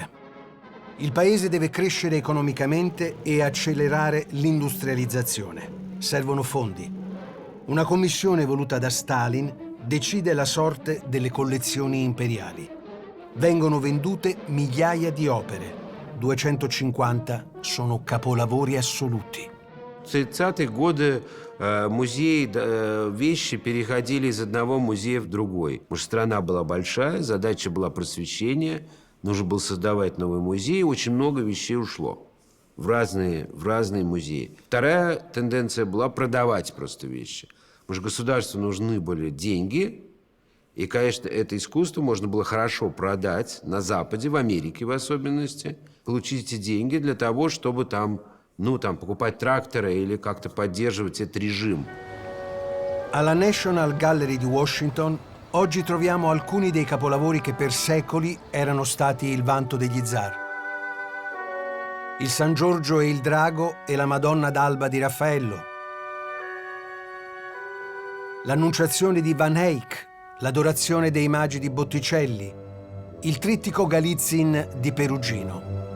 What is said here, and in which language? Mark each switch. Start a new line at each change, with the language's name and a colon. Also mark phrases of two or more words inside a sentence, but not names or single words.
Italian: Il paese deve crescere economicamente e accelerare l'industrializzazione. Servono fondi. Una commissione voluta da Stalin decide la sorte delle collezioni imperiali. Vengono vendute migliaia di opere. 250 sono capolavori assoluti.
Russian: В 30-е годы музеи, вещи переходили из одного музея в другой. Потому что страна была большая, задача была просвещение, нужно было создавать новые музеи, очень много вещей ушло в разные музеи. Вторая тенденция была продавать просто вещи. Потому что государству нужны были деньги, и, конечно, это искусство можно было хорошо продать на Западе, в Америке в особенности, получить эти деньги для того, чтобы там покупать тракторы или как-то поддерживать этот режим.
Italian: Alla National Gallery di Washington oggi troviamo alcuni dei capolavori che per secoli erano stati il vanto degli zar. Il San Giorgio e il Drago e la Madonna d'Alba di Raffaello. L'Annunciazione di Van Eyck, l'Adorazione dei Magi di Botticelli, il Trittico Galitzin di Perugino.